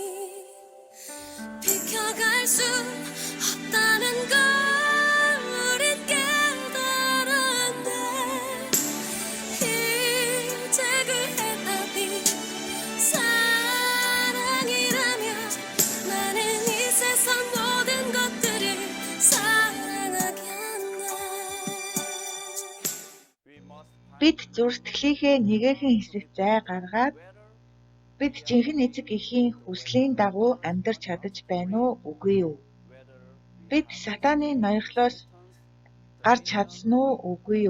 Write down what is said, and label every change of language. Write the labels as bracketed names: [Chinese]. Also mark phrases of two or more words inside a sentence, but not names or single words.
[Korean] 비켜갈 수 없다는 걸 우린 깨달았네 이제 그 해답이 사랑이라면 나는 이 세상 모든 것들을 사랑하겠네 [Mongolian] Бид зүрх сэтгэлийнхээ нэгэн хэсэгт зай гаргаад бид жинхэнэ эцэг эхийн хүслийн дагуу амьдрч чадаж байна уу үгүй юу? Бид сатааны ноёрхлоос гарч чадсан уу үгүй юу?